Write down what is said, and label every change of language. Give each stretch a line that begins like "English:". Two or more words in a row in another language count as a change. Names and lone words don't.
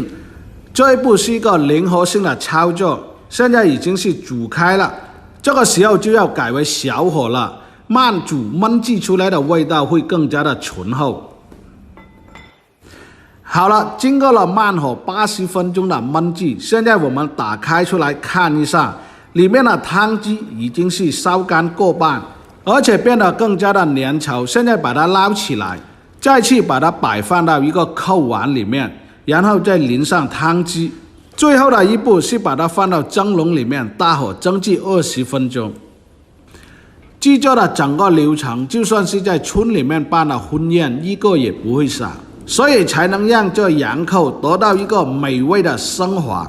Chinese: 這一步是一個靈活性的操作，現在已經是煮開了，這個時候就要改為小火了，慢煮燜製出來的味道會更加的醇厚。好了，經過了慢火80分鐘的燜製，現在我們打開出來看一下，裡面的湯汁已經是燒乾過半，而且變得更加的粘稠。現在把它撈起來，再去把它擺放到一個扣碗裡面，然後再淋上湯汁。最后的一步是把它放到蒸笼里面，大火蒸至20分钟。制作的整个流程，就算是在村里面办了婚宴，一个也不会少，所以才能让这羊扣得到一个美味的升华。